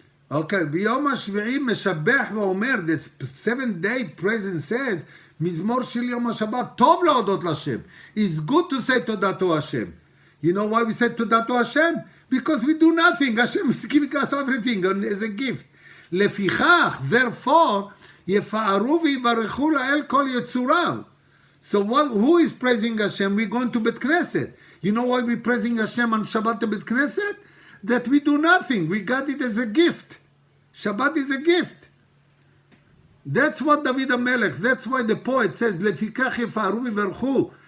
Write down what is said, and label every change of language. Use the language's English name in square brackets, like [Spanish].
[Hebrew] Okay, ביום השביעי משבח ואומר, [English] the seventh day present says, [Hebrew] מזמור של יום השבת, טוב להודות להשם. [English] It's good to say תודה to Hashem. You know why we say תודה to Hashem? Because we do nothing. Hashem is giving us everything as a gift. [Hebrew] לפיכך, [English] therefore, [Hebrew] יפארו ויברכו לאל כל יצוריו. [English] So who is praising Hashem? We're going to Bet Knesset. You know why we're praising Hashem on Shabbat to Bet Knesset? That we do nothing. We got it as a gift. Shabbat is a gift. That's what David HaMelech, that's why the poet says, [Hebrew] לפיכך יפארו ויברכו.